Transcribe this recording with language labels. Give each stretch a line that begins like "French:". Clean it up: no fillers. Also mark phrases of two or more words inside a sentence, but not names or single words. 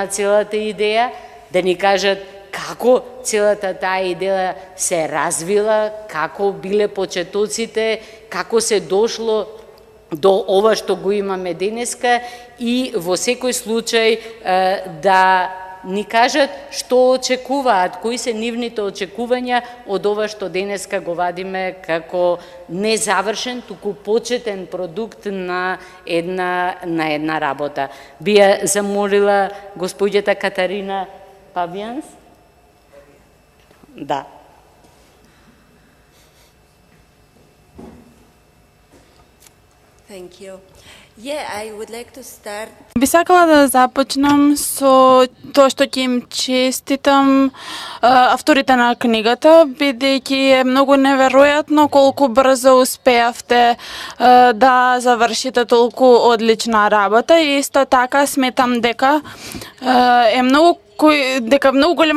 Macedonian: целата идеја, да ни кажат како целата таа идеја се развила, како биле почетоците, како се дошло до ова што го имаме денеска и во секој случај да ни кажат што очекуваат, кои се нивните очекувања од ова што денеска го вадиме како незавршен, туку почетен продукт на една работа. Би ја замолила господјата Катарина Павијанс. Да.
English: Thank you. Yeah, I would like to start.
Macedonian: Би сакала да започнам со тоа што ќе им честитам авторите на книгата, бидејќи е многу неверојатно колку брзо успеавте да завршите толку одлична работа и исто така сметам дека е многу голема